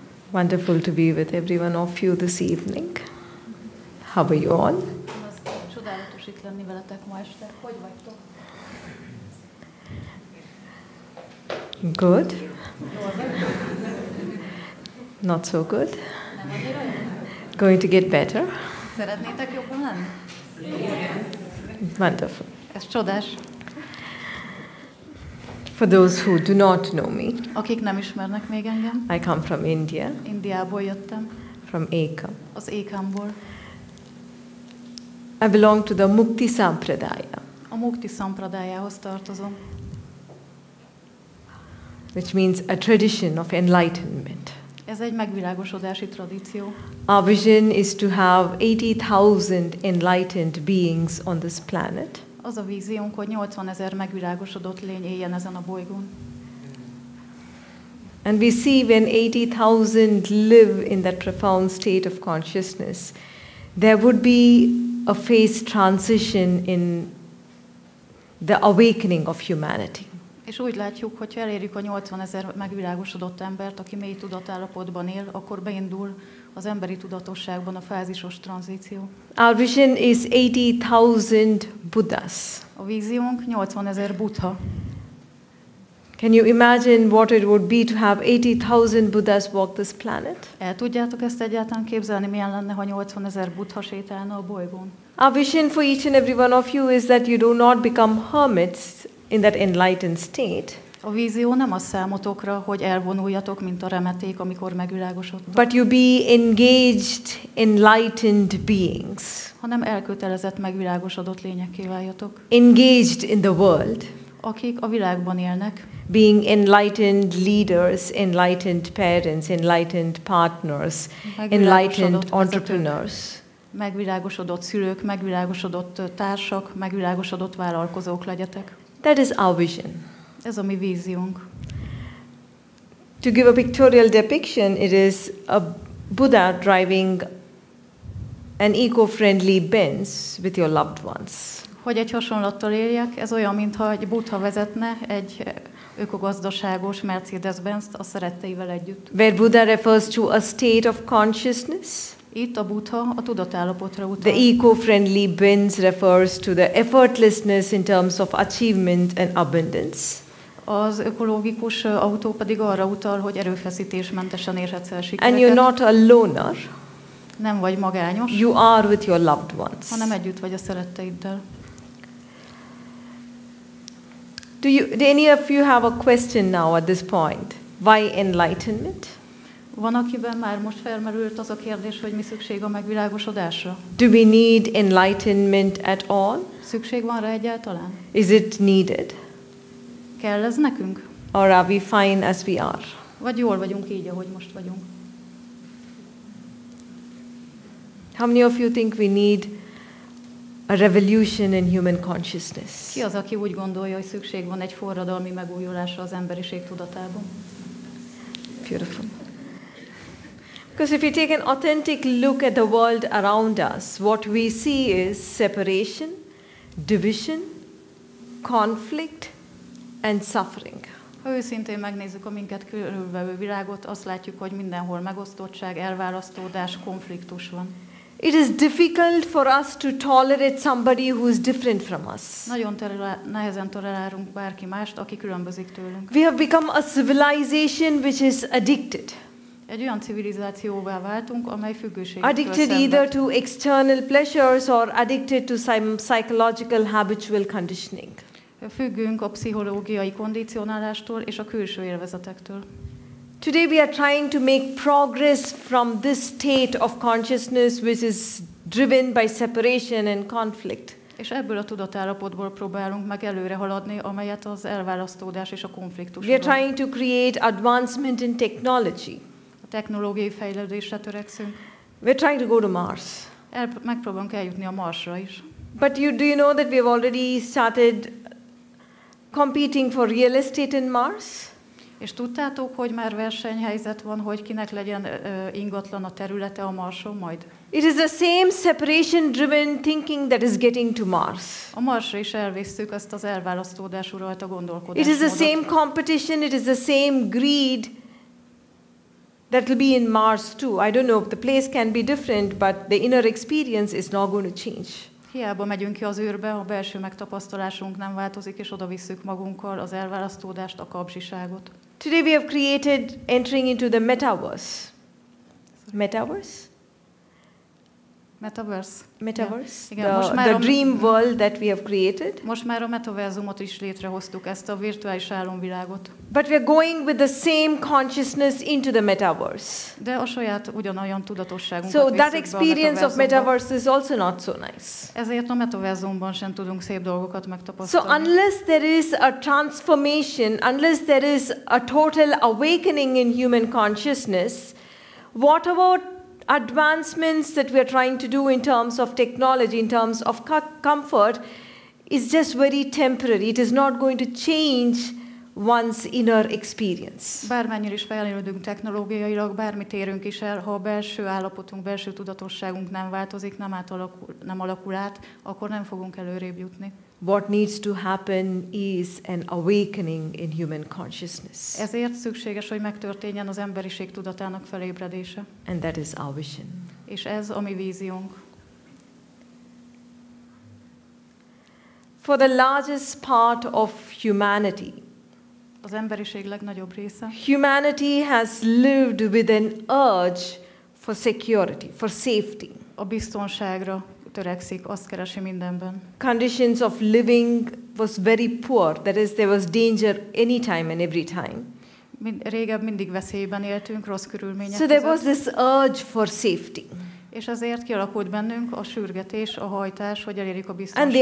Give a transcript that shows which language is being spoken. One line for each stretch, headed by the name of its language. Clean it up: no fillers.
English: Wonderful to be with every one of you this evening. How are you all?
Hungarian: Csodálatos itt lenni veletek ma este. Hogy vagytok?
English: Good. Not so good.
Hungarian: Nem annyira jó?
English: Going to get better.
Hungarian: Szeretnétek jobban lenni?
English: Wonderful.
Hungarian: Ez csodás.
English: For those who do not know me,
Hungarian: Akik nem ismernek még engem,
English: I come from India,
Hungarian: Indiából jöttem,
English: from Ekam.
Hungarian: az Ékámból.
English: I belong to the Mukti Sampradaya,
Hungarian: A Mukti Sampradájához tartozom,
English: which means a tradition of enlightenment.
Hungarian: ez egy megvilágosodási tradíció.
English: Our vision is to have 80,000 enlightened beings on this planet.
Hungarian: Az a víziónk, hogy 80 000 megvilágosodott lény éljen ezen a bolygón.
English: And we see when 80,000 live in that profound state of consciousness, there would be a phase transition in the awakening of humanity.
Hungarian: És úgy látjuk, hogy ha elérjük a 80 000 megvilágosodott embert, aki mély tudatállapotban él, akkor beindul az emberi tudatosságban a fázisos tranzíció.
English: Our vision is 80,000 Buddhas.
Hungarian: A víziónk 80 000 buddha.
English: Can you imagine what it would be to have 80,000 Buddhas walk this planet?
Hungarian: El tudjátok ezt egyáltalán képzelni, milyen lenne, ha 80 000 buddha sétálna a bolygón?
English: Our vision for each and every one of you is that you do not become hermits in that enlightened state.
Hungarian: A vízió nem a számotokra, hogy elvonuljatok, mint a remeték, amikor megvilágosodtok,
English: But you be engaged, enlightened beings.
Hungarian: hanem elkötelezett, megvilágosodott lényekké váljatok,
English: Engaged in the world.
Hungarian: akik a világban élnek,
English: Being enlightened leaders, enlightened parents, enlightened partners, enlightened entrepreneurs.
Hungarian: megvilágosodott szülők, megvilágosodott társak, megvilágosodott vállalkozók legyetek.
English: That is our vision.
Hungarian: Ez a mi víziónk.
English: To give a pictorial depiction, it is a Buddha driving an eco-friendly Benz with your loved ones.
Hungarian: Hogy egy hasonlattal éljek, ez olyan, mintha egy buddha vezetne egy ökogazdaságos Mercedes-Benzt a szeretteivel együtt.
English: Where Buddha refers to a state of consciousness,
Hungarian: Itt a buddha a tudatállapotra utal.
English: the eco-friendly Benz refers to the effortlessness in terms of achievement and abundance.
Hungarian: Az ökológikus autó pedig arra utal, hogy erőfeszítésmentesen érhetsz el
English: And
Hungarian: sikereket.
English: you're not a loner,
Hungarian: Nem vagy magányos,
English: you are with your loved ones.
Hungarian: hanem együtt vagy a szeretteiddel.
English: Do any of you have a question now at this point? Why enlightenment?
Hungarian: Van, akiben már most felmerült az a kérdés, hogy mi szükség a megvilágosodásra?
English: Do we need enlightenment at all?
Hungarian: Szükség van rá egyáltalán?
English: Is it needed?
Hungarian: Kell ez nekünk?
English: Or are we fine as we are?
Hungarian: Vagy jól vagyunk így, ahogy most vagyunk?
English: How many of you think we need a revolution in human consciousness?
Hungarian: Ki az, aki úgy gondolja, hogy szükség van egy forradalmi megújulásra az emberiség tudatában?
English: Beautiful. Because if we take an authentic look at the world around us, what we see is separation, division, conflict, and suffering.
Hungarian: Ha őszintén megnézzük a minket körülvevő világot, azt látjuk, hogy mindenhol megosztottság, elválasztódás, konfliktus van.
English: It is difficult for us to tolerate somebody who is different from us.
Hungarian: Nagyon nehezen tolerálunk bárki mást, aki különbözik tőlünk.
English: We have become a civilization which is addicted.
Hungarian: Egy olyan civilizációvá váltunk, amely függőségtől
English: Addicted either to external pleasures or addicted to some psychological habitual conditioning.
Hungarian: Függünk a pszichológiai kondicionálástól és a külső élvezetektől.
English: Today we are trying to make progress from this state of consciousness which is driven by separation and conflict.
Hungarian: És ebből a tudatállapotból próbálunk meg előre haladni, amelyet az elválasztódás és a konfliktus.
English: We are trying to create advancement in technology.
Hungarian: A technológiai fejlődésre törekszünk.
English: We are trying to go to Mars.
Hungarian: Megpróbálunk eljutni a Marsra is.
English: But do you know that we have already started competing for real estate in Mars?
Hungarian: És tudtátok, hogy már versenyhelyzet van, hogy kinek legyen ingatlan a területe a Marson majd?
English: It is the same separation-driven thinking that is getting to Mars.
Hungarian: A Marsra is elvisszük azt az elválasztódás uralta gondolkodást.
English: It is the same competition, it is the same greed that will be in Mars too. I don't know, the place can be different, but the inner experience is not going to change.
Hungarian: Hiába megyünk ki az űrbe, a belső megtapasztalásunk nem változik, és oda visszük magunkkal az elválasztódást, a kapzsiságot.
English: Today we have created entering into the metaverse. Metaverse? Metaverse. Metaverse.
Hungarian: Igen,
English: the dream world that we have created.
Hungarian: Most már a metaverzumot is létrehoztuk, ezt a virtuális álomvilágot.
English: But we are going with the same consciousness into the metaverse.
Hungarian: De a saját ugyanolyan tudatosságunkat
English: So
Hungarian: visszük
English: that experience of metaverse is also not so nice.
Hungarian: Ezért a metaverzumban sem tudunk szép dolgokat megtapasztalni.
English: So unless there is a transformation, unless there is a total awakening in human consciousness, what about advancements that we are trying to do in terms of technology, in terms of comfort, is just very temporary. It is not going to change one's inner experience.
Hungarian: Bármennyire is fejlődünk technológiailag, bármit érünk is el, ha a belső állapotunk, belső tudatosságunk nem változik, nem alakul át, akkor nem fogunk előrébb jutni.
English: What needs to happen is an awakening in human consciousness.
Hungarian: Ezért szükséges, hogy megtörténjen az emberiség tudatának felébredése.
English: And that is our vision.
Hungarian: És ez a mi víziónk.
English: For the largest part of humanity,
Hungarian: az emberiség legnagyobb része,
English: humanity has lived with an urge for security, for safety.
Hungarian: A biztonságra törekszik, azt keresi mindenben.
English: Conditions of living was very poor, that is, there was danger anytime and every time.
Hungarian: Régebb mindig veszélyben éltünk, rossz körülmények
English: So there was this urge for safety.
Hungarian: És ezért kialakult bennünk a sürgetés, a hajtás, hogy elérjük a biztonságot.